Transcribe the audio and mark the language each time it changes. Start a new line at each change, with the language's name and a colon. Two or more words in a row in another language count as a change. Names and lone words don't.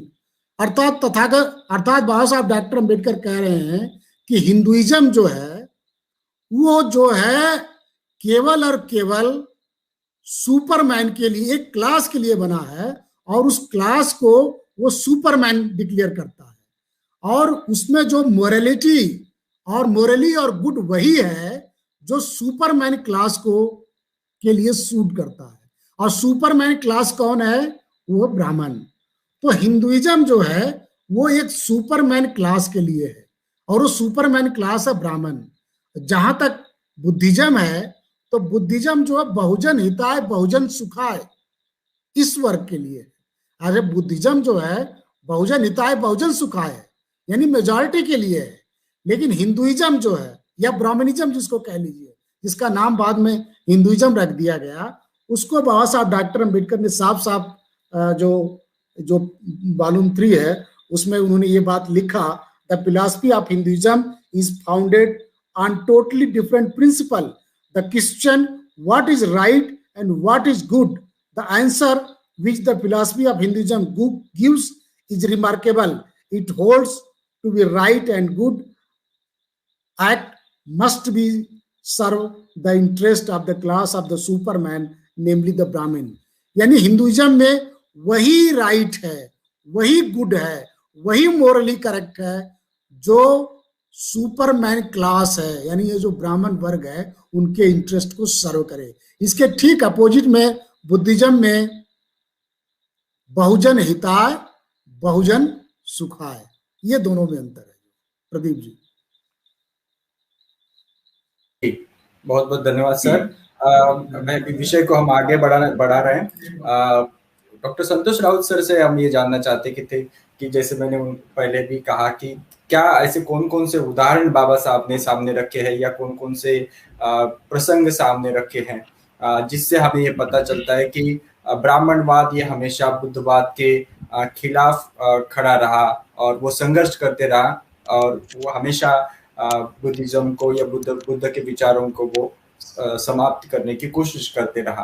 Hindi: अर्थात बाबा साहब डॉक्टर अम्बेडकर कह रहे हैं कि हिंदुइज्म जो है वो जो है केवल और केवल सुपरमैन के लिए, एक क्लास के लिए बना है, और उस क्लास को वो सुपरमैन डिक्लेयर करता है, और उसमें जो मोरालिटी और मोरली और गुड वही है जो
English: superman class
Hindi: को के लिए सूट करता है। और
English: superman class
Hindi: कौन है? वो ब्राह्मण। तो हिंदुइज्म जो है वो एक
English: superman class
Hindi: के लिए है, और वो
English: superman class
Hindi: है ब्राह्मण। जहां तक बुद्धिज्म है, तो बुद्धिज्म जो है
Pali: बहुजन हिताय बहुजन सुखाय,
Hindi: इस वर्ग के लिए। अरे बुद्धिज्म जो है
Pali: बहुजन हिताय बहुजन सुखाय
Hindi: है, यानी मेजॉरिटी के लिए है। लेकिन हिंदुइज्म जो है, या ब्राह्मणिज्म जिसको कह लीजिए, जिसका नाम बाद में हिंदुइज्म रख दिया गया, उसको बाबा साहब डॉक्टर अम्बेडकर ने साफ साफ जो वॉल्यूम 3 है उसमें उन्होंने ये बात लिखा,
English: The philosophy of Hinduism is founded on totally different principle. The question what is right and what is good, the answer which the philosophy of Hinduism gives is remarkable. It holds to be right and good act must be serve the interest of the class of the superman, namely the Brahmin.
Hindi: यानी हिंदुइज्म में वही राइट है, वही गुड है, वही
English: morally correct
Hindi: है जो
English: superman class
Hindi: है, यानी ये जो ब्राह्मण वर्ग है उनके इंटरेस्ट को सर्व करे। इसके ठीक अपोजिट में बुद्धिज्म में
Pali: बहुजन हिताय बहुजन सुखाय,
Hindi: ये दोनों में अंतर है। प्रदीप जी। बहुत बहुत धन्यवाद सर। विषय को हम आगे बढ़ा रहे हैं। डॉक्टर संतोष राउत सर से हम ये जानना चाहते कि जैसे मैंने पहले भी कहा कि क्या ऐसे कौन कौन से उदाहरण बाबा साहब ने सामने रखे हैं, या कौन कौन से प्रसंग सामने रखे हैं जिससे हमें ये पता चलता है कि ब्राह्मणवाद ये हमेशा बुद्धवाद के खिलाफ खड़ा रहा, और वो संघर्ष करते रहा, और वो हमेशा बुद्धिज्म को या बुद्ध के विचारों को वो समाप्त करने की कोशिश करते रहा।